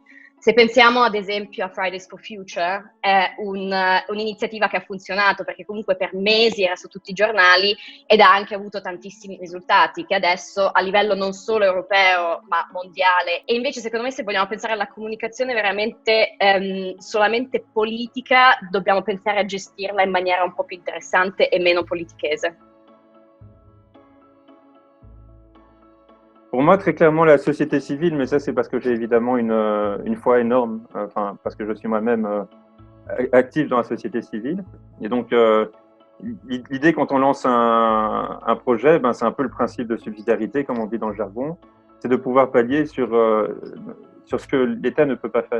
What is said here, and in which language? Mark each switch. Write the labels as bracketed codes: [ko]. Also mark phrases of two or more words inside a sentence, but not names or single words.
[it] Se pensiamo ad esempio a Fridays for Future, è un'iniziativa che ha funzionato perché comunque per mesi era su tutti i giornali ed ha anche avuto tantissimi risultati che adesso a livello non solo europeo ma mondiale. E invece secondo me, se vogliamo pensare alla comunicazione veramente solamente politica, dobbiamo pensare a gestirla in maniera un po' più interessante e meno politichese. [fr] Pour moi, très clairement, la société civile, mais ça c'est parce que j'ai évidemment une foi énorme, parce que je suis moi-même actif dans la société civile. Et donc, l'idée quand on lance un projet, c'est un peu le principe de subsidiarité, comme on dit dans le jargon, c'est de pouvoir pallier sur ce que l'État ne peut pas faire.